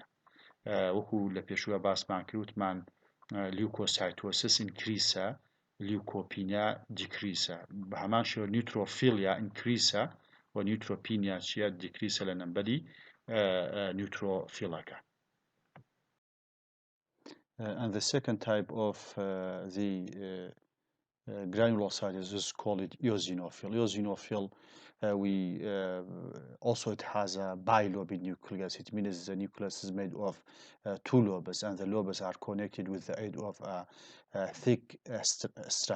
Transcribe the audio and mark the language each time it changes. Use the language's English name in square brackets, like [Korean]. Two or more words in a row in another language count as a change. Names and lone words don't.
[Central Kurdish] وەکو لە پێشووە باسمان کردوتمان [English] leukocytosis increase, leukopenia decrease. [Central Kurdish] بە هەمان شێوە [English] neutrophilia increase [Central Kurdish] و [English] neutropenia what decrease [Central Kurdish] لە [English] number neutrophil. And the second type of the granulocytes is called eosinophil. Eosinophil, also it has a bilobed nucleus. It means the nucleus is made of two lobes, and the lobes are connected with the aid of a thick strand.